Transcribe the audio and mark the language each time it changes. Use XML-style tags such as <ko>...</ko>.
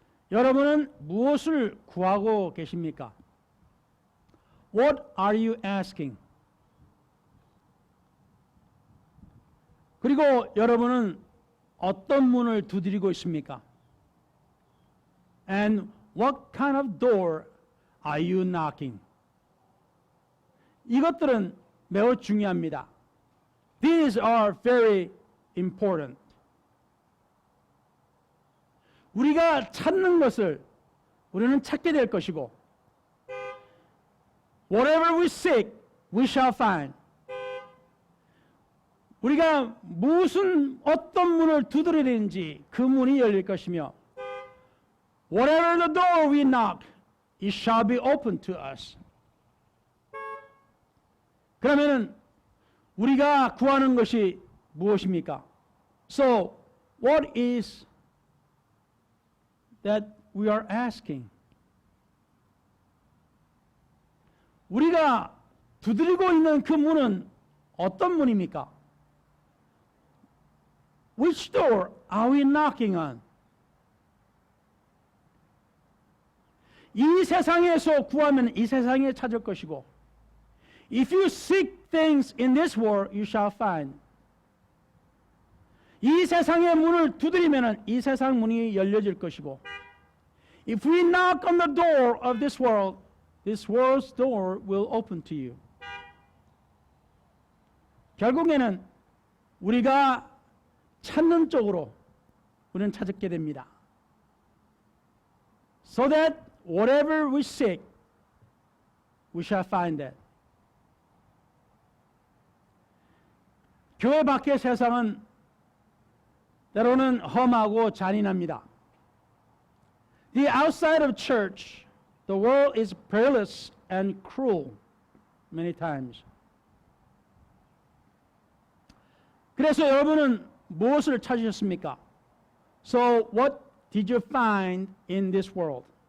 <ko>여러분은 무엇을 구하고 계십니까?</ko> <en>What are you asking?</en> <ko>그리고 여러분은 어떤 문을 두드리고 있습니까?</ko> <en>And what kind of door are you knocking?</en> <ko>이것들은 매우 중요합니다.</ko> <en>These are very important.</en> <ko>우리가 찾는 것을 우리는 찾게 될 것이고</ko> <en>Whatever we seek, we shall find.</en> <ko>우리가 어떤 문을 두드리는지 그 문이 열릴 것이며</ko> <en>Whatever the door we knock, it shall be open to us.</en> <ko>그러면은 우리가 구하는 것이 무엇입니까?</ko> <en>So, what is that we are asking?</en> <ko>우리가 두드리고 있는 그 문은 어떤 문입니까?</ko> <en>Which door are we knocking on?</en> <ko>이 세상에서 구하면 이 세상에 찾을 것이고</ko> <en>If you seek things in this world, you shall find.</en> <ko>이 세상의 문을 두드리면 이 세상 문이 열려질 것이고</ko> <en>If we knock on the door of this world's door will open to you.</en> <ko>결국에는 우리가 찾는 쪽으로 우리는 찾게 됩니다.</ko> <en>So that whatever we seek, we shall find that.</en> <ko>교회 밖의 세상은 때로는 험하고 잔인합니다.</ko> <en>The outside of church, the world is perilous and cruel many times.</en> <ko>그래서 여러분은 무엇을 찾으셨습니까?</ko> <en>So what did you find in this world?</en>